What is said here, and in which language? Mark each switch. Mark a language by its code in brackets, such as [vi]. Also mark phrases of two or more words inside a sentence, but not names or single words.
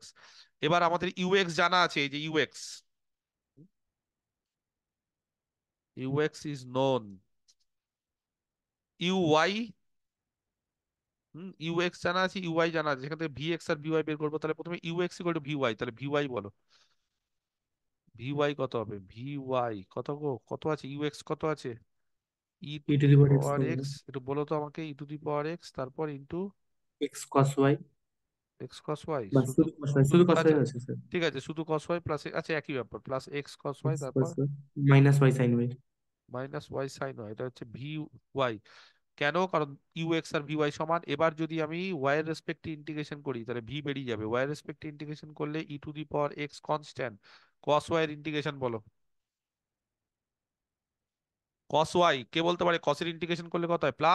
[bn] এবার আমাদের ইউএক্স জানা আছে, এই যে ইউএক্স, [en] ux is known, [bn] ইউওয়াই, ইউএক্স জানা আছে, ইউআই জানা আছে, সেখান থেকে ভিএক্স আর ভিওয়াই বের করবো। তাহলে প্রথমে ইউএক্স ইকুয়াল টু ভিওয়াই, তাহলে ভিওয়াই বলো, ভিওয়াই কত হবে, ভিওয়াই কত গো, কত আছে, ইউএক্স কত আছে, [en] e to e to দি the power x পাওয়ার [bn] করবো, [en] এক্স, [bn] একটু বলো তো আমাকে, [en] e to the power x তারপর ইন্টু x cos y, x cos y, [bn] বা শুধু, শুধু [en] cos y, [bn] শুধু [en] cos y [bn] আচ্ছা আছে স্যার। ঠিক আছে, শুধু [en] cos y plus, [bn] আচ্ছা একই ব্যাপার, [en] plus x cos y [bn] x তারপর [en] cos y মাইনাস y sin y। minus y sine y, [bn] এটা হচ্ছে [en] v y. [bn] কেন, কারণ ইউএক্স আর ভিওয়াই সমান। এবার যদি আমি ওয়াই এর রেসপেক্টে ইন্টিগ্রেশন করি তাহলে ভি বেরিয়ে যাবে, ওয়াই এর রেসপেক্টে ইন্টিগ্রেশন করলে [en] e to the power x constant, cos y [bn] এর ইন্টিগ্রেশন বলো, [en] cos y [bn] কে বলতে পারে, কসের ইন্টিগ্রেশন করলে কত হয়, প্লাস